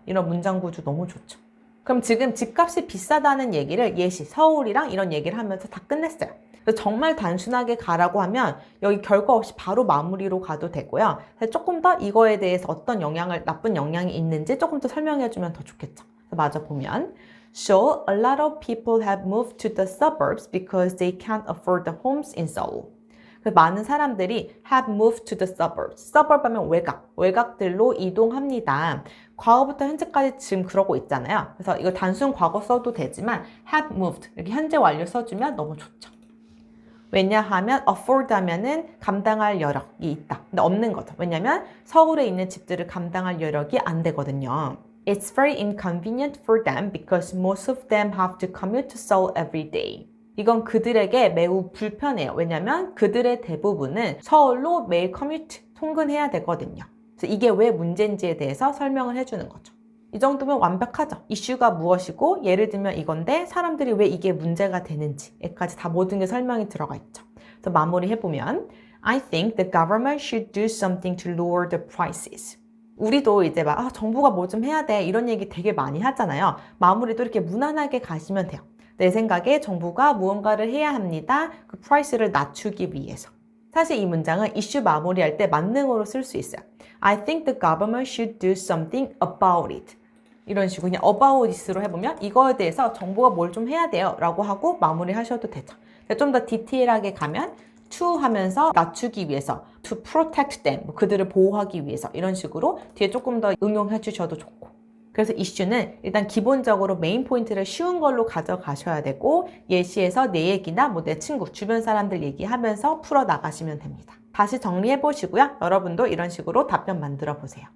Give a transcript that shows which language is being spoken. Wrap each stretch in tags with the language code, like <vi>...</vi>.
<ko>이런 문장 구조 너무 좋죠. 그럼 지금 집값이 비싸다는 얘기를 예시, 서울이랑 이런 얘기를 하면서 다 끝냈어요. 그래서 정말 단순하게 가라고 하면 여기 결과 없이 바로 마무리로 가도 되고요. 조금 더 이거에 대해서 어떤 나쁜 영향이 있는지 조금 더 설명해주면 더 좋겠죠. 마저 보면</ko> <en>So, a lot of people have moved to the suburbs because they can't afford the homes in Seoul.</en> <ko>많은 사람들이</ko> <en>have moved to the suburbs.</en> <ko>suburb 하면 외곽들로 이동합니다. 과거부터 현재까지 지금 그러고 있잖아요. 그래서 이거 단순 과거 써도 되지만</ko> <en>have moved</en> <ko>이렇게 현재 완료 써주면 너무 좋죠. 왜냐하면 afford 하면은 감당할 여력이 있다. 근데 없는 거죠. 왜냐하면 서울에 있는 집들을 감당할 여력이 안 되거든요.</ko> <en>It's very inconvenient for them because most of them have to commute to Seoul every day.</en> <ko>이건 그들에게 매우 불편해요. 왜냐하면 그들의 대부분은 서울로 매일 통근해야 되거든요. 그래서 이게 왜 문제인지에 대해서 설명을 해주는 거죠. 이 정도면 완벽하죠. 이슈가 무엇이고 예를 들면 이건데 사람들이 왜 이게 문제가 되는지까지 다 모든 게 설명이 들어가 있죠. 그래서 마무리해보면</ko> <en>I think the government should do something to lower the prices.</en> <ko>우리도 이제 막 정부가 뭐 좀 해야 돼 이런 얘기 되게 많이 하잖아요. 마무리도 이렇게 무난하게 가시면 돼요. 내 생각에 정부가 무언가를 해야 합니다. 그 프라이스를 낮추기 위해서. 사실 이 문장은 이슈 마무리할 때 만능으로 쓸 수 있어요.</ko> <en>I think the government should do something about it.</en> <ko>이런 식으로 그냥 about this로 해보면 이거에 대해서 정부가 뭘 좀 해야 돼요 라고 하고 마무리 하셔도 되죠. 좀 더 디테일하게 가면 to 하면서 낮추기 위해서</ko> <en>to protect them,</en> <ko>그들을 보호하기 위해서 이런 식으로 뒤에 조금 더 응용해 주셔도 좋고. 그래서 이슈는 일단 기본적으로 메인 포인트를 쉬운 걸로 가져가셔야 되고 예시에서 내 얘기나 뭐 내 친구, 주변 사람들 얘기하면서 풀어 나가시면 됩니다. 다시 정리해 보시고요. 여러분도 이런 식으로 답변 만들어 보세요.</ko>